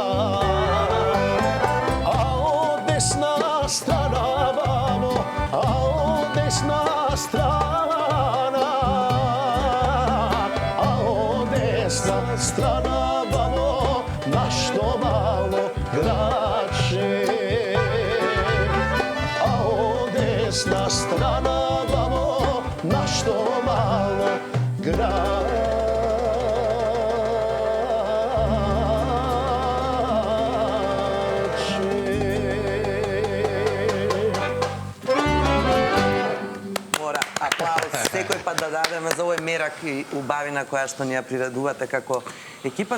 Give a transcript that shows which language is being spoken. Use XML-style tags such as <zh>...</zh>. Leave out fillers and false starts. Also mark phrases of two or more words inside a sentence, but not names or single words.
<bs>A od desna strana babo, a od desna strana, a od desna strana babo, našto malo grače, a od desna strana babo, našto malo</bs> <mk>Секој пат да дадеме за овој мерак и убавина која што ни ја приредувате како екипа.</mk>